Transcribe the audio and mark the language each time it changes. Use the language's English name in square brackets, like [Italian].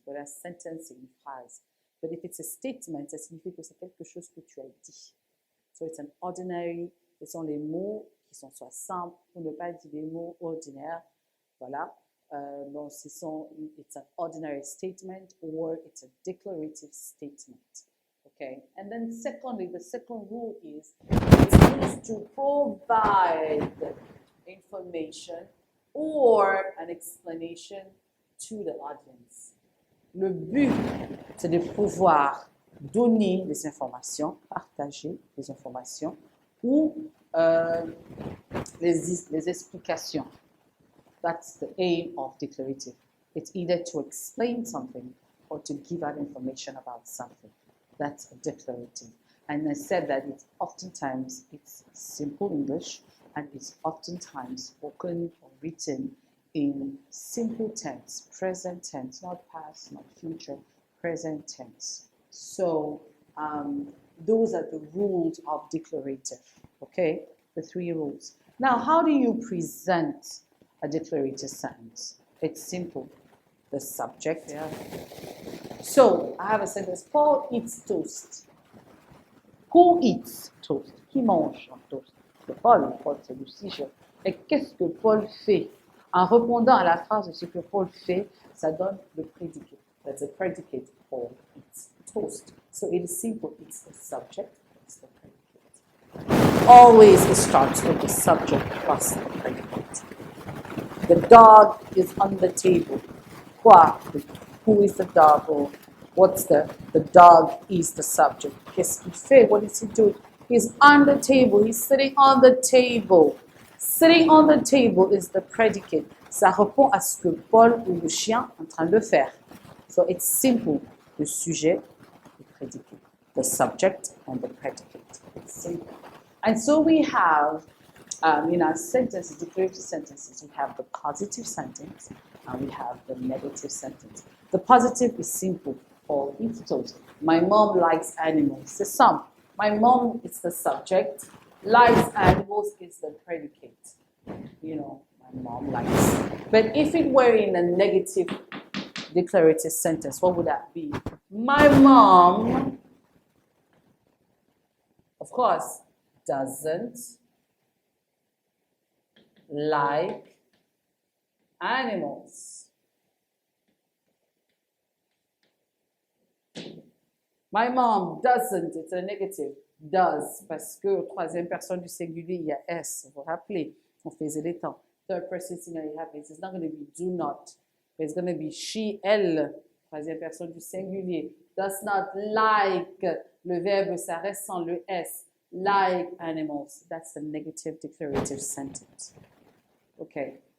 [English] Whereas sentence, [French] c'est une phrase. [English] But if it's a statement, [French] ça signifie que c'est quelque chose que tu as dit. [English] So it's an ordinary, [French] ce sont les mots qui sont soit simples, ou ne pas dire des mots ordinaires. Voilà. Donc, [English] it's an ordinary statement or it's a declarative statement. Okay. And then secondly, the second rule is it's used to provide information or an explanation to the audience. [French] Le but, c'est de pouvoir donner des informations, partager des informations ou les explications. [English] That's the aim of declarative. It's either to explain something or to give out information about something. That's a declarative. And I said that it's simple English and it's oftentimes spoken or written in simple tense, present tense, not past, not future, present tense. So those are the rules of declarative, okay? The three rules. Now, how do you present a declarative sentence? It's simple. The subject, yeah. So, I have a sentence. Paul eats toast. Who eats toast? [French] Qui mange un toast? C'est Paul. Paul, c'est le sujet. Et qu'est-ce que Paul fait? En répondant à la phrase de ce que Paul fait, ça donne le prédicate. [English] That's a predicate. Paul eats toast. So it is simple. It's the subject, it's the predicate. Always it starts with the subject plus the predicate. The dog is on the table. [French] Quoi? [English] Who is the dog? Or what's the dog is the subject. [French] Qu'est-ce qu'il fait? [English] What is he doing? He's on the table. He's sitting on the table. Sitting on the table is the predicate. [French] Ça répond à ce que Paul ou le chien est en train de faire. [English] So it's simple. [French] Le sujet, le [English] predicate. The subject and the predicate. It's simple. And so we have, in our sentences, declarative sentences, we have the positive sentence and we have the negative sentence. The positive is simple. Paul eats toast. My mom likes animals. [French] C'est simple. [English] My mom is the subject. Likes animals is the predicate. You know, my mom likes. But if it were in a negative declarative sentence, what would that be? My mom, of course, doesn't like animals. My mom doesn't, it's a negative, does, [French] parce que troisième personne du singulier, il y a S, vous vous rappelez, on faisait les temps. [English] Third person singular, you have it. It's not going to be do not, but it's going to be she, elle, [French] troisième personne du singulier, [English] does not like, [French] le verbe, ça reste sans le S, [English] like animals. That's the negative declarative sentence. Okay.